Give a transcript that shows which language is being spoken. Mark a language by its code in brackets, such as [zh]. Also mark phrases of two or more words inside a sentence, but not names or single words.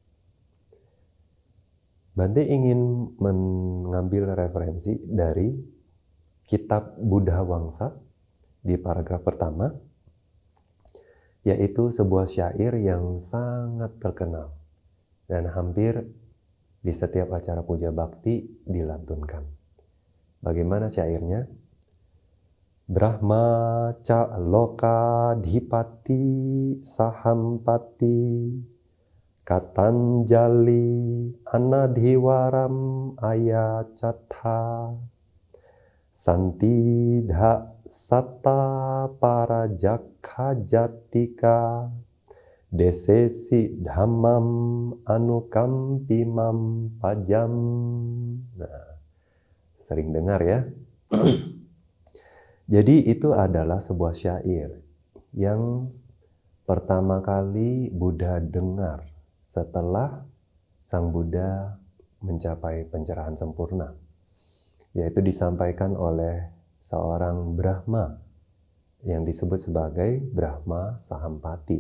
[id] Bante ingin mengambil referensi dari kitab Buddha Wangsa di paragraf pertama, yaitu sebuah syair yang sangat terkenal dan hampir di setiap acara puja bakti dilantunkan. Bagaimana syairnya? [pi] Brahma ca loka dhipati sahampati katanjali anadhiwaram ayacatha santidha satta parajakha jatika desesi dhammam anukampimam pajam. [id] Nah, sering dengar ya. Jadi itu adalah sebuah syair yang pertama kali Buddha dengar setelah Sang Buddha mencapai pencerahan sempurna, yaitu disampaikan oleh seorang Brahma yang disebut sebagai Brahma Sahampati.